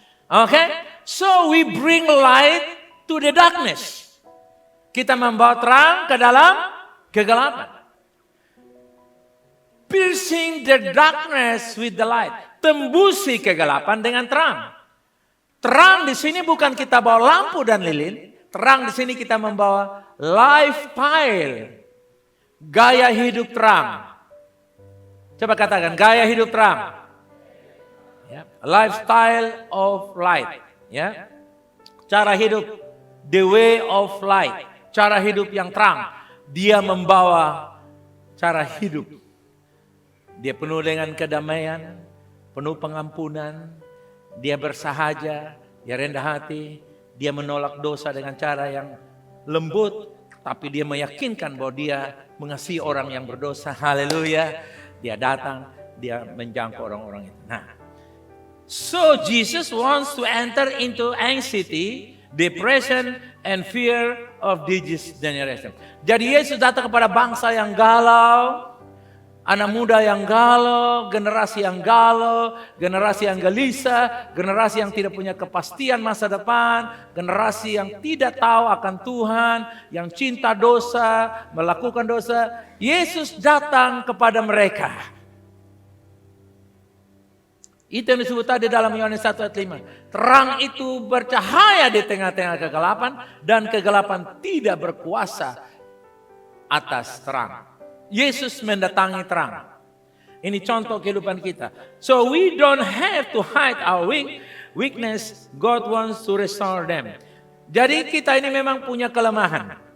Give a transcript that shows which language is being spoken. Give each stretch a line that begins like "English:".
English: Okay, so we bring light to the darkness.
Indonesian: Kita membawa terang ke dalam kegelapan.
English: Piercing the darkness with the light.
Indonesian: Tembusi kegelapan dengan terang. Terang di sini bukan kita bawa lampu dan lilin. Terang di sini kita membawa lifestyle. Gaya hidup terang. Coba katakan gaya hidup terang. Ya.
English: Lifestyle of light. Ya.
Indonesian: Cara hidup,
English: the way of light.
Indonesian: Cara hidup yang terang. Dia membawa cara hidup. Dia penuh dengan kedamaian, penuh pengampunan. Dia bersahaja, dia rendah hati. Dia menolak dosa dengan cara yang lembut. Tapi dia meyakinkan bahwa dia mengasihi orang yang berdosa. Haleluya. Dia datang, dia menjangkau orang-orang itu.
English: Nah, so Jesus wants to enter into anxiety, depression, and fear of this generation.
Indonesian: Jadi Yesus datang kepada bangsa yang galau, anak muda yang galau, generasi yang galau, generasi yang gelisah, generasi yang tidak punya kepastian masa depan, generasi yang tidak tahu akan Tuhan, yang cinta dosa, melakukan dosa. Yesus datang kepada mereka. Itu yang disebut tadi dalam Yohanes 1 ayat 5. Terang itu bercahaya di tengah-tengah kegelapan, dan kegelapan tidak berkuasa atas terang. Yesus mendatangi terang. Ini contoh kehidupan kita.
English: So we don't have to hide our weakness. God wants to restore them.
Indonesian: Jadi kita ini memang punya kelemahan.